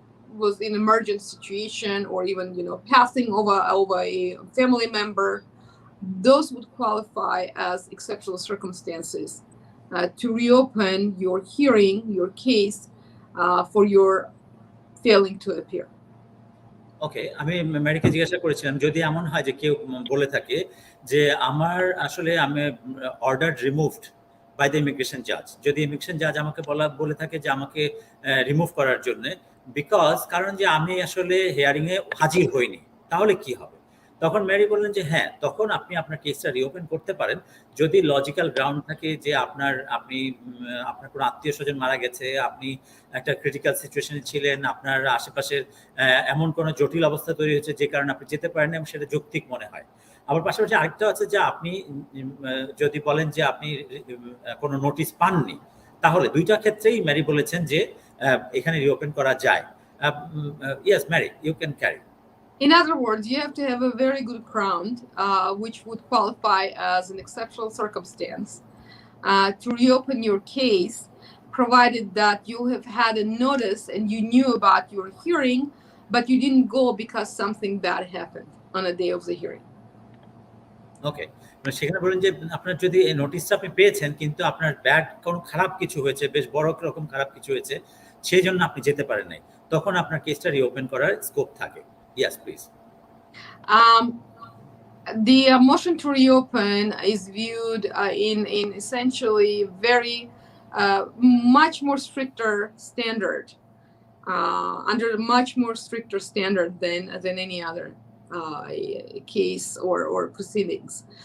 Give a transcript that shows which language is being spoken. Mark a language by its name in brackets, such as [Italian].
[English] was in emergent situation, or even passing over a family member, those would qualify as exceptional circumstances to reopen your hearing, your case for your failing to appear. [Bangla] ওকে, আমি ম্যারিকে জিজ্ঞাসা করেছিলাম যদি এমন হয় যে কেউ বলে থাকে যে আমার আসলে আমি [English] order removed by the immigration Jaaz, [Bangla] যদি ইমিগ্রেশন জাজ আমাকে বলে থাকে যে আমাকে রিমুভ করার জন্য কারণ যে আমি আসলে হিয়ারিং এ হাজির হইনি, তাহলে কি হবে? তখন ম্যারি বললেন যে হ্যাঁ, তখন আপনি আপনার কেসটা রিওপেন করতে পারেন যদি লজিক্যাল গ্রাউন্ড থাকে যে আপনার কোনো আত্মীয় স্বজন মারা গেছে, আপনি একটা ক্রিটিক্যাল সিচুয়েশনে ছিলেন, আপনার আশেপাশের এমন কোনো জটিল অবস্থা তৈরি হয়েছে যে কারণে আপনি যেতে পারেন এবং সেটা যৌক্তিক মনে হয়। আবার পাশাপাশি আরেকটা আছে যে আপনি যদি বলেন যে আপনি কোনো নোটিশ পাননি, তাহলে দুইটা ক্ষেত্রেই ম্যারি বলেছেন যে এখানে রিওপেন করা যায়। [English] Yes Mary, you can carry. In other words, you have to have a very good ground, which would qualify as an exceptional circumstance to reopen your case, provided that you have had a notice and you knew about your hearing, but you didn't go because something bad happened on a day of the hearing. [Bangla] ওকে, সেখানে বলেন যে আপনার যদি এই নোটিশটা আপনি পেয়েছেন কিন্তু আপনার ব্যাড কোনো খারাপ কিছু হয়েছে, বেশ বড় রকম খারাপ কিছু হয়েছে, সেই জন্য আপনি যেতে পারেন নাই, তখন আপনার কেসটা রিওপেন করার স্কোপ থাকে। [English] Yes, please. The motion to reopen is viewed in essentially very much more stricter standard, under a much more stricter standard than any other case or proceedings.